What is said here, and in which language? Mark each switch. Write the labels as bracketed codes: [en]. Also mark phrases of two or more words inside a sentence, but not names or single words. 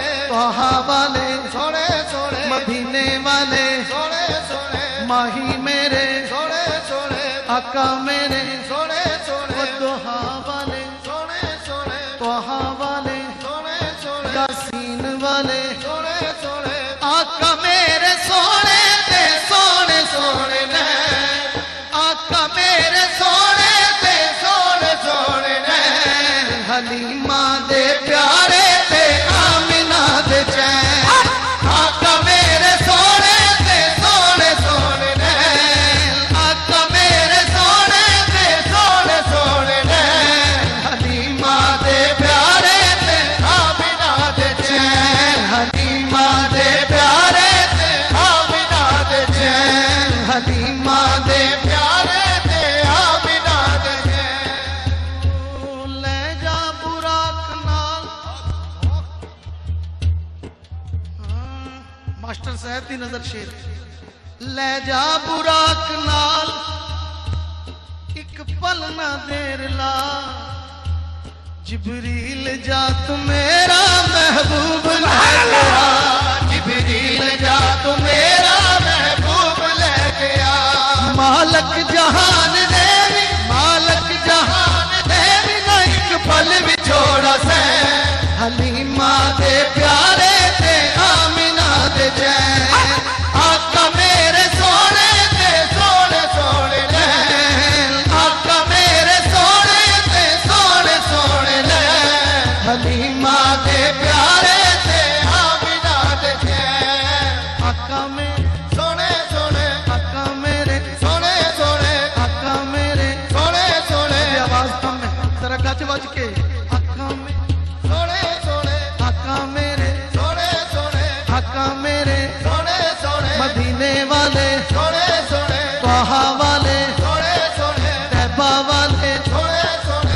[pa] طہا والے سونے سونے مدینے والے سونے سونے ماہی میرے سونے سونے آقا میرے سونے سونے دوہا والے سونے سونے طہا والے سونے سونے یاسین والے سونے سونے آقا میرے سونے تے سونے سونے نے آقا میرے سونے تے سونے سونے نے حلیمہ دے پیارے تے آمنہ دے چین آقا میرے سونے تے سونے سونے نے آقا میرے سونے تے سونے سونے نے حلیمہ دے پیارے تے آمنہ دے چین حلیمہ دے پیارے تے آمنہ دے چین حلیمہ دے پیارے تے آمنہ دے چین لے جا براق نال ماسٹر صاحب دی نظر شیر لے جا براق نال ایک پل نہ دیر لا جبریل جا تو میرا محبوب لے گیا جبریل جا تو میرا محبوب لے گیا مالک جہان دے بھی مالک جہان دے بھی نہ ایک پل بھی چھوڑا سے حلیمہ دے پیارے تے آمنہ دے جین آقا میرے سونے تے سونے سونے لین آقا میرے سونے تے سونے سونے لین حلیمہ دے پیارے تے آمنہ دے جین آقا میرے سونے سونے آقا میرے سونے سونے آقا میرے سونے سونے [ur] یہ آواز کم ہے ذرا [pa] گج وج کے آقا میرے سونے سونے آقا میرے سونے سونے آقا میرے سونے سونے مدینے والے سونے سونے طہا والے سونے سونے طیبہ والے سونے سونے